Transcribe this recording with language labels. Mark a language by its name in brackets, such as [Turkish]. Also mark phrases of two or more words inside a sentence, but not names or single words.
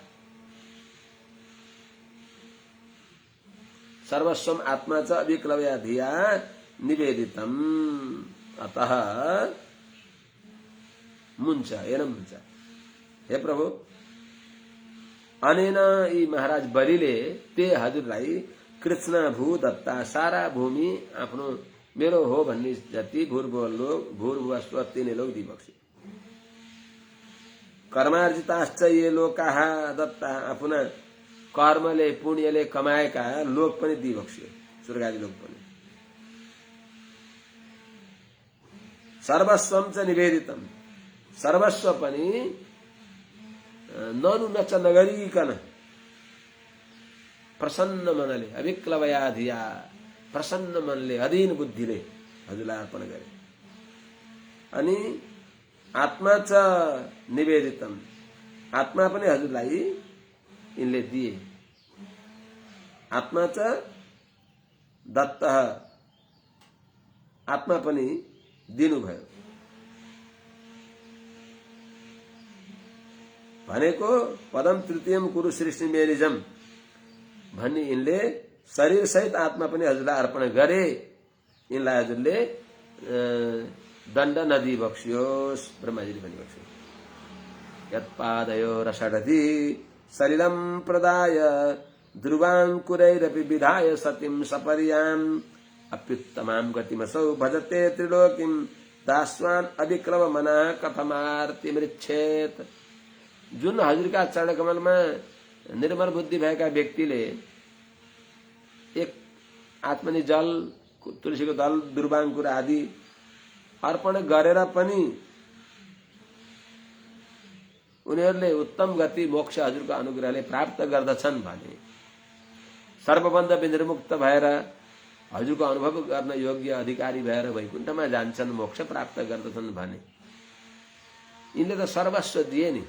[Sanskrit] सर्वस्वम आत्मा च अविक्लवया धिया निवेदितम, अतः मुञ्च एनम मुञ्च। [Nepali] हे प्रभु, अनेन यी महाराज बलिले ते हजुरलाई [Sanskrit] कृष्ण भू दत्ता, [Nepali] सारा भूमि आफ्नो मेरो हो भन्ने जति भूर्भुवस्व तिनै लोक दिइबक्स्यो। [Sanskrit] कर्मार्जिताश्च ये लोकाः दत्ता, [Nepali] आफ्ना कर्मले पुण्यले कमाएका लोक पनि दिइबक्स्यो, स्वर्ग आदि लोक पनि। [Sanskrit] सर्वस्वम च निवेदितम, [Nepali] सर्वस्व पनि ननुन च नगरिकन प्रसन्न मनले, [Sanskrit] अविक्लवया धिया, [Nepali] प्रसन्न मनले, अधीन बुद्धिले हजुरलाई अर्पण गरे। अनि [Sanskrit] आत्मा च निवेदितम, [Nepali] आत्मा पनि हजुरलाई यिनले दिए। [Sanskrit] आत्मा च दत्तः, [Nepali] आत्मा पनि दिनुभयो। भनेको [Sanskrit] पदम तृतीयम कुरु सृष्टि मेरिजम [Nepali] भन्ने यिनले शरीर सहित आत्मा पनि हजुरलाई अर्पण गरे। यिनलाई हजुरले दण्ड नदी बक्सियोस्, ब्रह्माजीले भनिबक्स्यो। [Sanskrit] यत्पादयो रषडधि शरीरम प्रदाय ध्रुवाङ्कुरैरपि विधाय सतीं सपर्याम् अप्युत्तमां गतिमसौ भजते त्रिलोकीं दास्वान् अविक्लव मनः कथमार्तिमृच्छेत। [Nepali] जुन हजुरका चरण कमलमा निर्मल बुद्धि भएका व्यक्तिले एक आत्मनि जल, तुलसीको दल, दुर्वाङ्कुर आदि अर्पण गरेर पनि उनीहरूले उत्तम गति मोक्ष हजुरको अनुग्रहले प्राप्त गर्दछन् भने, सर्वबन्ध विनिर्मुक्त भएर हजुरको अनुभव गर्न योग्य अधिकारी भएर वैकुण्ठमा जान्छन्, मोक्ष प्राप्त गर्दछन् भने यिनले त सर्वस्व दिए नि।